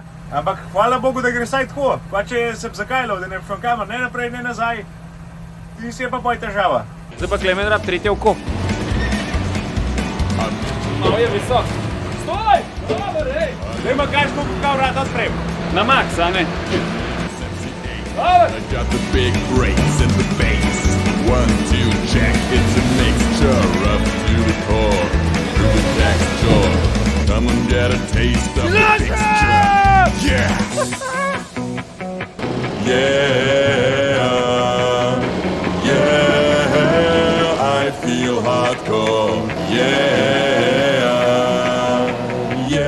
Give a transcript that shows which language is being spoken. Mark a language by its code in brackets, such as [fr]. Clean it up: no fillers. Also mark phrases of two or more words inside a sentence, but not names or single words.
[sl] Ampak hvala Bogu, da gre saj tako. Pa če sem zakajljal, da ne bi šel kamor, ne naprej, ne nazaj, ti si je pa poj težava. Zdaj pa Klemen rab tretje oko. Malo je visok. Stoj! Dobar, hej! Zdaj ima kažko, kako vrata odprem. Na max, a ne? [en] I got the big brakes and the bass. 1, 2, check. It's a mixture up to the core. Through the next door. Come and get a taste of the mixture. Yeah! Yeah! Yeah! I feel hardcore. Yeah! Yeah!